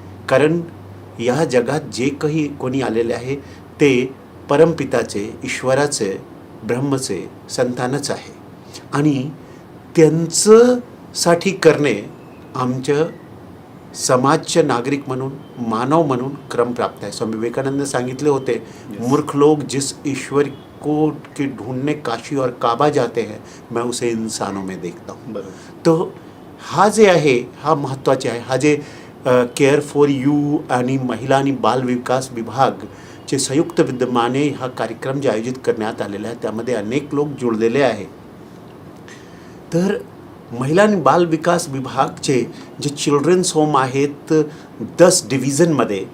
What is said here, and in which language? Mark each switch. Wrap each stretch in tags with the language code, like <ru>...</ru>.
<mr>कारण या जगात जे काही कोणी आलेले आहे ते परमपिताचे, ईश्वराचे, ब्रह्मचे संतानच आहे आणि त्यांचं साठी करणे आमचं समाजचे नागरिक म्हणून, मानव म्हणून क्रम</mr> <hi>प्राप्त है. स्वामी विवेकानंद</hi> <mr>सांगितले होते,</mr> <hi>मूर्ख लोग जिस ईश्वर को के ढूंढने काशी और काबा जाते हैं, मैं उसे इंसानों में देखता हूँ.</hi> <mr>बरोबर. तो हा जे आहे हा महत्त्वाचे आहे. हा जे केअर फॉर यू आणि महिला आणि बाल विकास विभागचे संयुक्त विद्यमाने हा कार्यक्रम जे आयोजित करण्यात आलेला आहे त्यामध्ये अनेक लोक जुळलेले आहे. तर महिला आणि बाल विकास विभागचे जे चिल्ड्रन्स होम आहेत 10 डिव्हिजनमध्ये</mr>